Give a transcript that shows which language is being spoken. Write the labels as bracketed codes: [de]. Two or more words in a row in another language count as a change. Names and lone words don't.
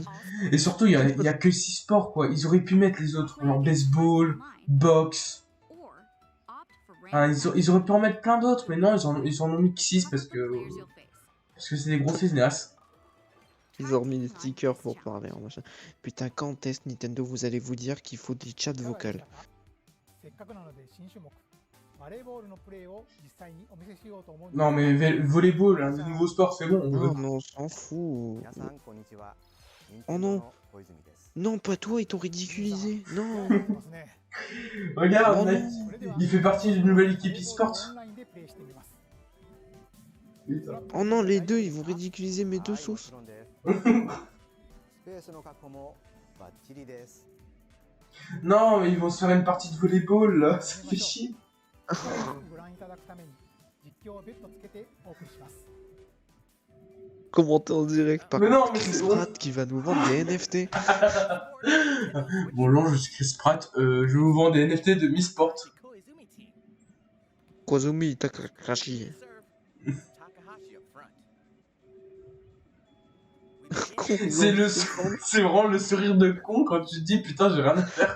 [fr] Et surtout, il y a que 6 sports quoi. Ils auraient pu mettre les autres, genre baseball, boxe. Hein, ils auraient pu en mettre plein d'autres, mais non, ils en ont mis que 6 parce que c'est des gros feignas. Ils ont remis des stickers pour parler. Hein, machin. Putain, quand est-ce Nintendo vous allez vous dire qu'il faut des chats vocales? [ja] せっかくなので新種目バレーボールのプレーを実際にお見せしようと思うんです [fr] Non, mais volleyball, un nouveau sport, c'est bon. Non, mais on s'en fout. [ja] 皆さんこんにちは。 [fr] Oh non. [ja] 小泉です。 [fr] Non, pas toi, ils t'ont ridiculisé. Non. [ja] ますね [fr] Regarde, Oh mec, non. [ja] それでは [fr] il fait partie d'une nouvelle équipe e-sport. [ja] オンラインでプレイしてみます [fr] Oh non, les deux, ils vont ridiculiser mes deux [ja] はい、も [fr] sauces. [ja] ちろんです。スペースの確保もバッチリです。 [fr] Non, mais ils vont se faire une partie de volleyball là, ça fait chier. [ja] ご覧いただくために実況を別途つけてお送りします [fr] Commenter en direct par Mais non, contre, mais Chris c'est bon. Pratt qui va nous vendre des NFT. Bonjour, je suis Chris Pratt, je vous vends des NFT de Mi Sport. Kwazumi Takahashi. C'est vraiment le sourire de con quand tu te dis putain, j'ai rien à faire.